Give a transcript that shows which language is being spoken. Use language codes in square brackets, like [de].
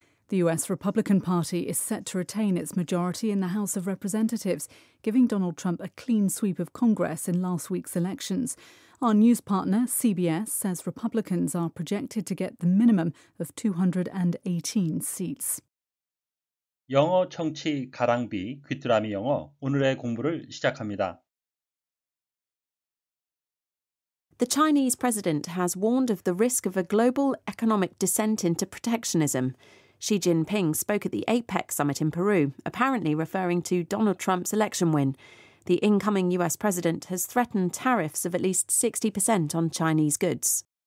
[en] The US Republican Party is set to retain its majority in the House of Representatives, giving Donald Trump a clean sweep of Congress in last week's elections. Our news partner, CBS, says Republicans are projected to get the minimum of 218 seats. [ko] 영어 청취 가랑비 귀뚜라미 영어 오늘의 공부를 시작합니다. [en] The Chinese president has warned of the risk of a global economic descent into protectionism. Xi Jinping spoke at the APEC summit in Peru, apparently referring to Donald Trump's election win. The incoming US president has threatened tariffs of at least 60% on Chinese goods.